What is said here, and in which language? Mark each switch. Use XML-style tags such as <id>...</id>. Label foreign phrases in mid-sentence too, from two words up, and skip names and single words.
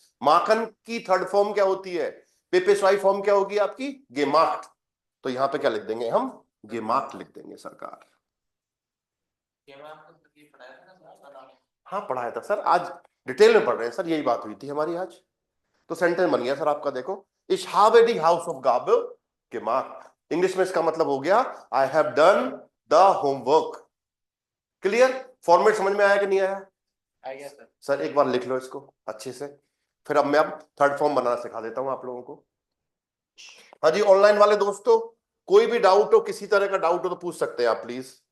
<hi>माखन की</hi> <en>third form</en> <hi>क्या होती है, पेपेस्वाई फॉर्म क्या होगी आपकी, गेमाख्ट, तो यहां पे क्या लिख देंगे हम, गेमाख्ट लिख देंगे सरकार। हाँ पढ़ाया था सर, आज डिटेल में पढ़ रहे हैं सर, यही बात हुई थी हमारी आज, तो सेंटेंस बन गया सर आपका, देखो</hi> <de>इस habe die Hausaufgabe gemacht,</de> <en>इंग्लिश में इसका मतलब हो गया I have done the homework.</en> <hi>क्लियर, फॉर्मेट समझ में आया कि नहीं आया, आ गया सर। सर एक बार लिख लो इसको अच्छे से, फिर अब मैं</hi> <en>third form</en> <hi>बनाना सिखा देता हूं आप लोगों को। हाँ जी ऑनलाइन वाले दोस्तों, कोई भी डाउट हो, किसी तरह का डाउट हो तो पूछ सकते हैं आप प्लीज।</hi>